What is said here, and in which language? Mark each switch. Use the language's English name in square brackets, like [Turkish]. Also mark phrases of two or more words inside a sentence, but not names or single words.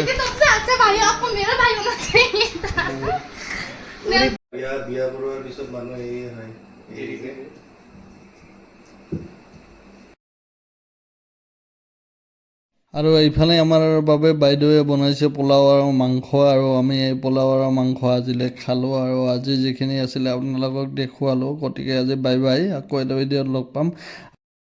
[Hindi] सबसे अच्छा भाई आपको मेरा भाई होना चाहिए था [Assamese] বিয়া কৰোৱাৰ পিছত মানুহ এই হয় এৰিকে আৰু এইফালে আমাৰ বাবে বাইদেৱে বনাইছে পোলাও আৰু মাংস আৰু আমি এই পোলাও আৰু মাংস আজিলৈ খালোঁ আৰু আজি যিখিনি আছিলে আপোনালোকক দেখুৱালোঁ গতিকে আজি বাই বাই আকৌ এটা ভিডিঅ'ত লগ পাম